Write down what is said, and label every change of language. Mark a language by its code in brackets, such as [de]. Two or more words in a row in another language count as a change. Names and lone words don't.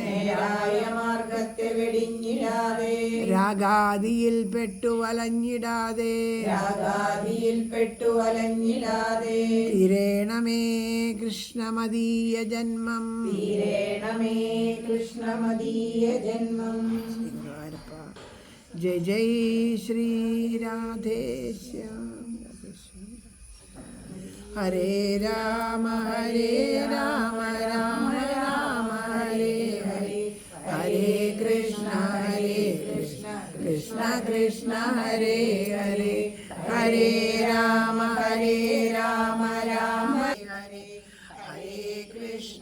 [ml] രാഗാദിയിൽ പെട്ടുവലഞ്ഞിടാതെ തീരേണമേ കൃഷ്ണമദീയ ജന്മം [sa] ജയ ജയ ശ്രീ രാധേശ്യാം ഹരേ രാമ രാമ രാമ ഹരേ ഹരേ ഹരേ കൃഷ്ണ കൃഷ്ണ കൃഷ്ണ ഹരേ ഹരേ ഹരേ രാമ രാമ ഹരേ ഹരേ കൃഷ്ണ